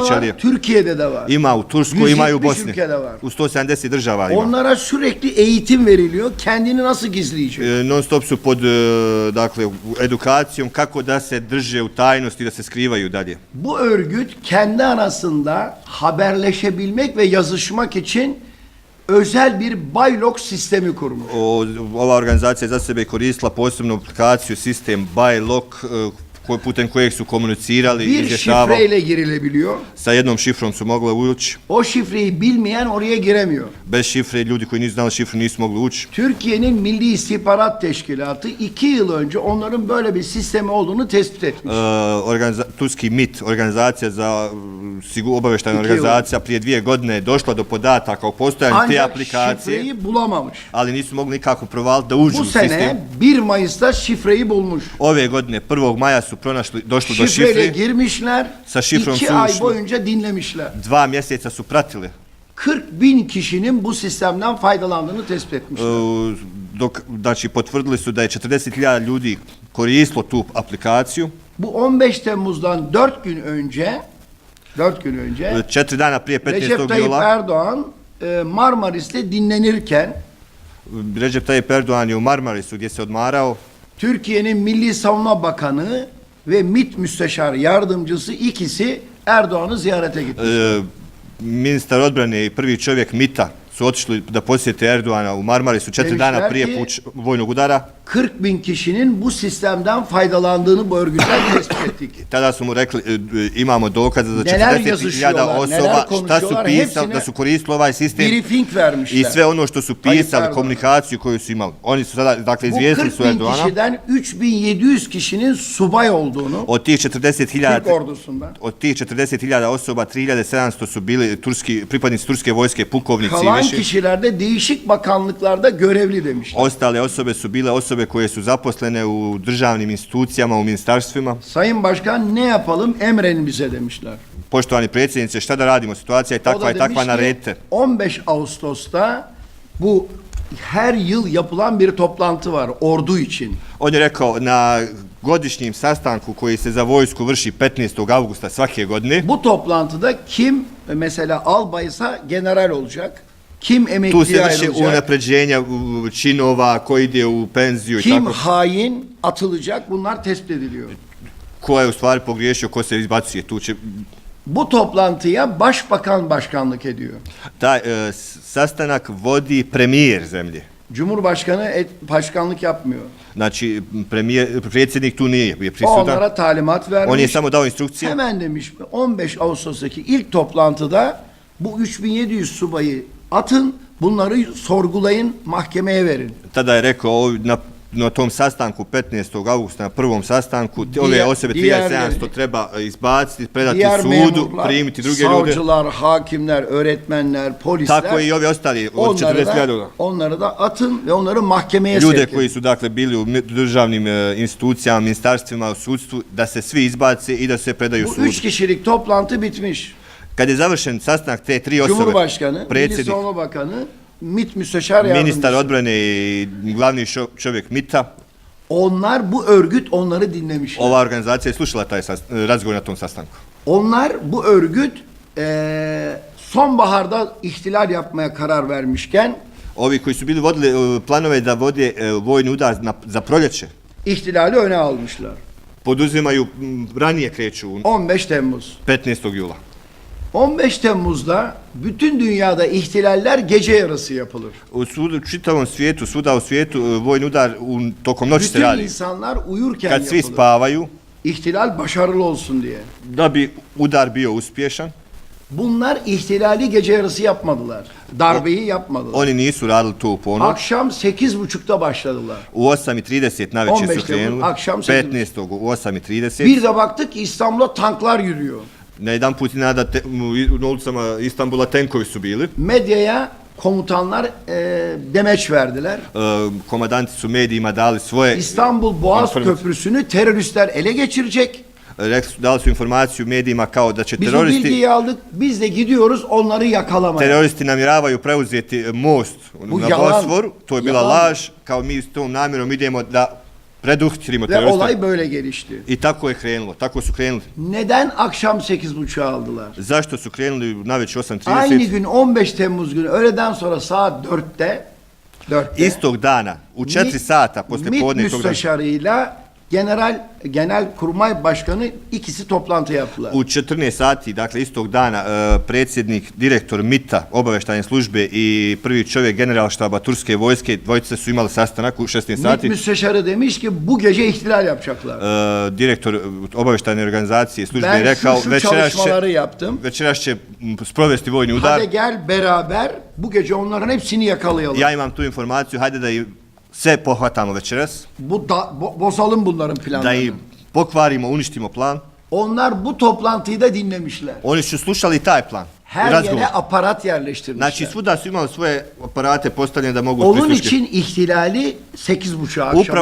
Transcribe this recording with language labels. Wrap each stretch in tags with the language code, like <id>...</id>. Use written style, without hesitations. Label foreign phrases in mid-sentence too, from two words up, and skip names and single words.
<tr>da var,</tr> <bs>ćelije.</bs> <tr>Türkiye'de de var.</tr> <bs>Ima u Turskoj, ima i u 170 Bosni.</bs> <tr>ülkede var.</tr> <bs>U 170 država ima.</bs> <tr>Onlara sürekli eğitim veriliyor. Kendini nasıl gizleyecek?</tr> <bs>Non stop su pod dakle, edukacijom kako da se drže u tajnosti, da se skrivaju dalje.</bs> <tr>Bu örgüt kendi arasında haberleşebilmek ve yazışmak için özel bir Baylok sistemi kurmuş.</tr> <bs>Ova organizacija je za sebe koristila posebnu aplikaciju, sistem BuyLock, putem kojeg su komunicirali i</bs> <tr>Bir</tr> <bs>izvještavali.</bs> <tr>şifreyle girilebiliyor.</tr> <bs>Sa jednom šifrom su mogli ući.</bs> <tr>O şifreyi bilmeyen oraya giremiyor.</tr> <bs>Bez šifre ljudi koji nisu znali šifru nisu mogli ući.</bs> <tr>Türkiye'nin Milli İstihbarat Teşkilatı 2 yıl önce onların böyle bir sistemi olduğunu tespit etmiş.</tr> <bs>Turski MIT, organizacija za obavještajna</bs> <tr>2 yıl.</tr> <bs>organizacija, prije 2 godine je došla do podataka o postojanju te</bs> <tr>Ancak</tr> <bs>aplikacije,</bs> <tr>şifreyi bulamamış.</tr> <bs>ali nisu mogli nikako provaliti da uđu</bs> <tr>Bu</tr> <bs>u sistem.</bs> <tr>sene 1 Mayıs'ta şifreyi bulmuş.</tr> <bs>Ove godine, 1. maja su došli do</bs> <tr>Şifreyle</tr> <bs>šifre,</bs> <tr>girmişler,</tr> <bs>Sa šifrom</bs> <tr>2</tr> <bs>su</bs> <tr>ay</tr> <bs>ušli.</bs> <tr>boyunca dinlemişler.</tr> <bs>2 mjeseca su pratili.</bs> <tr>40.000 kişinin bu sistemden faydalandığını tespit etmişler.</tr> <bs>Znači, potvrdili su da je 40.000 ljudi koristilo tu aplikaciju.</bs> <tr>Bu 15 Temmuz'dan 4 gün önce</tr> <bs>4 dana prije 15.</bs> <tr>Recep Tayyip</tr> <bs>jula</bs> <tr>Erdoğan Marmaris'te dinlenirken</tr> <bs>Recep Tayyip Erdoğan je u Marmarisu gdje se odmarao.</bs> <tr>Türkiye'nin Milli Savunma Bakanı ve MİT Müsteşar Yardımcısı ikisi Erdoğan'ı ziyarete gitti.</tr> <bs>Ministar odbrane i prvi čovjek MIT-a su otišli da posjete Erdoğana u Marmarisu 4 dana</bs> <tr>Demişler</tr> <bs>prije</bs> <tr>ki-</tr> <bs>vojnog udara.</bs> <tr>40.000 kişinin bu sistemden faydalandığını bu örgütler tespit ettik.</tr> <bs>Tada su mu rekli imamo dokaze za</bs> <tr>Neler</tr> <bs>40.000</bs> <tr>yazışıyorlar, neler</tr> <bs>osoba šta su</bs> <tr>konuşuyorlar,</tr> <bs>pisali,</bs> <tr>hepsine</tr> <bs>da su koristili ovaj sistem</bs> <tr>Briefing vermişler.</tr> <bs>i sve ono što su</bs> <tr>Tayyip</tr> <bs>pisali,</bs> <tr>Erdoğan.</tr> <bs>komunikaciju koju su imali. Oni su sada, dakle,</bs> <tr>Bu</tr> <bs>izvijestili su</bs> <tr>40.000</tr> <bs>Erdoğana.</bs> <tr>kişiden 3.700 kişinin subay olduğunu</tr> <bs>Od tih 40.000</bs> <tr>Türk ordusundan.</tr> <bs>Od tih 40.000 osoba, 3.700 su bili pripadnici turske vojske, pukovnici i</bs> <tr>Kalan</tr> <bs>viši.</bs> <tr>kişiler de değişik bakanlıklarda görevli demişler.</tr> <bs>Ostale osobe su bile osobe koje su zaposlene u državnim institucijama, u ministarstvima.</bs> <tr>Sayın Başkan ne yapalım emredin bize demişler.</tr> <bs>Poštovani predsjedniče, šta da radimo? Situacija je</bs> <tr>O</tr> <bs>takva da i takva,</bs> <tr>demiş ki,</tr> <bs>naredite.</bs> <tr>15 Ağustos'ta bu her yıl yapılan bir toplantı var ordu için.</tr> <bs>On je rekao na godišnjim sastanku koji se za vojsku vrši 15. avgusta svake godine.</bs> <tr>Bu toplantıda kim mesela albaysa general olacak, kim</tr> <bs>Tu se</bs> <tr>emekliye</tr> <bs>vrši</bs> <tr>ayrılacak,</tr> <bs>unapređenja činova, ko ide u penziju i</bs> <tr>kim</tr> <bs>tako.</bs> <tr>hain atılacak bunlar tespit ediliyor.</tr> <bs>Ko je u stvari pogriješio, ko se izbacuje. Tu će,</bs> <tr>Bu toplantıya başbakan başkanlık ediyor.</tr> <bs>taj sastanak vodi premijer zemlje.</bs> <tr>Cumhurbaşkanı başkanlık yapmıyor.</tr> <bs>Znači, predsjednik tu nije</bs> <tr>O</tr> <bs>prisutan.</bs> <tr>onlara talimat vermiş.</tr> <bs>On je samo dao instrukcije.</bs> <tr>Hemen demiş 15 Ağustos'taki ilk toplantıda bu 3700 subayı atın, bunları sorgulayın, mahkemeye verin.</tr> <bs>Tada je rekao na tom sastanku 15. augusta, na prvom sastanku, ove osobe 3700 treba izbaciti, predati</bs> <tr>Diğer</tr> <bs>sudu,</bs> <tr>memurlar,</tr> <bs>primiti druge ljude.</bs> <tr>savcılar, hakimler, öğretmenler, polisler,</tr> <bs>Tako i ovi ostali od 40.000</bs> <tr>onları da atın ve onları mahkemeye</tr> <bs>ljude</bs> <tr>sevk</tr> <bs>koji</bs> <tr>edin.</tr> <bs>su dakle bili u državnim institucijama, ministarstvima, u sudstvu, da se svi izbace i da se predaju</bs> <tr>Bu</tr> <bs>sudu.</bs> <tr>3 kişilik toplantı bitmiş.</tr> <bs>Kad je završen sastanak te 3 osobe,</bs> <tr>Cumhurbaşkanı, Milli</tr> <bs>predsjednik,</bs> <tr>Savunma Bakanı, MİT Müsteşar Yardımcısı.</tr> <bs>ministar odbrane i glavni čovjek MIT-a,</bs> <tr>Onlar bu örgüt onları dinlemişler.</tr> <bs>ova organizacija je slušala taj razgovor na tom sastanku.</bs> <tr>Onlar bu örgüt sonbaharda ihtilal yapmaya karar vermişken</tr> <bs>Ovi koji su bili vodili planove da vode vojni udar za proljeće,</bs> <tr>ihtilali öne almışlar.</tr> <bs>poduzimaju, ranije kreću</bs> <tr>15 Temmuz.</tr> <bs>15. jula.</bs> <tr>15 Temmuz'da bütün dünyada ihtilaller gece yarısı yapılır.</tr> <bs>U čitavom svijetu, svuda u svijetu, vojni udar tokom noći se</bs> <tr>Bütün</tr> <bs>radi.</bs> <tr>insanlar uyurken</tr> <bs>Kad svi</bs> <tr>yapılır.</tr> <bs>spavaju,</bs> <tr>İhtilal başarılı olsun diye.</tr> <bs>da bi udar bio uspješan,</bs> <tr>Bunlar ihtilali gece yarısı yapmadılar. Darbeyi yapmadılar.</tr> <bs>oni nisu radili to u ponoć. Akşam 8.30'da başladılar. U 8:30 navečer 15. su krenuli,</bs> <tr>akşam 8:30.</tr> <bs>15. u 8:30.</bs> <tr>Bir de baktık ki İstanbul'a tanklar yürüyor.</tr> <bs>Na jedan put na ulicama Istanbula tenkovi su bili.</bs> <tr>Medyaya komutanlar demeç verdiler.</tr> <bs>Komandanti su medijima dali svoje</bs> <tr>İstanbul Boğaz</tr> <bs>informacije.</bs> <tr>Köprüsü'nü teröristler ele geçirecek.</tr> <bs>Dali su informaciju medijima kao da će</bs> <tr>Biz o bilgiyi aldık. Biz de gidiyoruz onları yakalamaya.</tr> <bs>teroristi namjeravaju preuzeti most</bs> <tr>Bu</tr> <bs>na</bs> <tr>yalan.</tr> <bs>Bosforu. To je bila</bs> <tr>Yalan.</tr> <bs>laž. Kao mi s tom namjerom idemo da preduhitrimo</bs> <tr>Ve</tr> <bs>teroriste.</bs> <tr>olay böyle gelişti.</tr> <bs>I tako je krenulo. Tako su krenuli.</bs> <tr>Neden akşam 8.30'a aldılar?</tr> <bs>Zašto su krenuli navečer</bs> <tr>Aynı</tr> <bs>8:30?</bs> <tr>gün 15 Temmuz günü öğleden sonra saat 4'te</tr> <bs>Istog dana, u 4 sata posle</bs> <tr>MİT</tr> <bs>podne tog dana,</bs> <tr>müsteşarıyla Genelkurmay Başkanı ikisi toplantı yaptılar.</tr> <bs>U 14 sati, dakle istog dana, predsjednik, direktor MIT-a, obavještajne službe i prvi čovjek generalštaba turske vojske, dvojice su imali sastanak u 16</bs> <tr>MİT</tr> <bs>sati.</bs> <tr>müsteşarı demiş ki bu gece ihtilal yapacaklar.</tr> <bs>Direktor obavještajne organizacije službe je</bs> <tr>Ben</tr> <bs>rekao</bs> <tr>şu çalışmaları yaptım.</tr> <bs>večeras će sprovesti vojni udar.</bs> <tr>Hadi gel beraber bu gece onların hepsini yakalayalım.</tr> <bs>Ja imam tu informaciju, hajde da i sve pohvatamo večeras,</bs> <tr>Bozalım bunların</tr> <bs>da i</bs> <tr>planlarını.</tr> <bs>pokvarimo, uništimo plan.</bs> <tr>Onlar bu toplantıyı da dinlemişler.</tr> <bs>Oni su slušali taj plan.</bs> <tr>Her</tr> <bs>razgovor.</bs> <tr>yere aparat yerleştirmişler.</tr> <bs>Znači svuda su imali svoje aparate postavljene da mogu</bs> <tr>Onun</tr> <bs>prisluškiti.</bs> <tr>için ihtilali 8.30 akşam</tr> <bs>Upravo</bs>